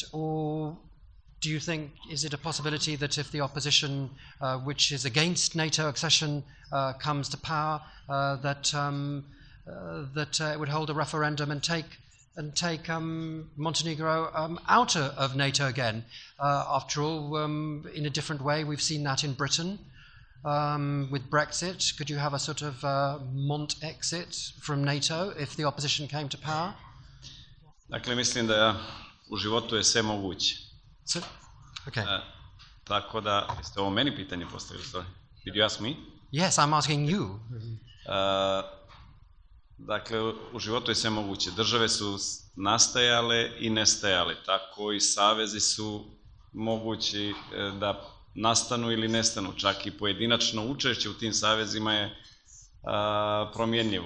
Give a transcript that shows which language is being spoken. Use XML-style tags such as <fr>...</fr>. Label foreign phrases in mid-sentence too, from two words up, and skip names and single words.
<en>Or do you think, is it a possibility that if the opposition, which is against NATO accession, comes to power, that it would hold a referendum and take Montenegro out of NATO again? After all, in a different way, we've seen that in Britain with Brexit. Could you have a sort of Mont-exit from NATO if the opposition came to power?</en> <sr>Dakle, mislim da u životu je sve moguće.</sr> <en>So, okay.</en> <sr>Tako da, jeste ovo meni pitanje postavili?</sr> <en>Sorry. Did you ask me? Yes, I'm asking you.</en> <sr>Dakle, u životu je sve moguće. Države su nastajale i nestajale. Tako i savezi su mogući da nastanu ili nestanu. Čak i pojedinačno učešće u tim savezima je promjenljivo.</sr>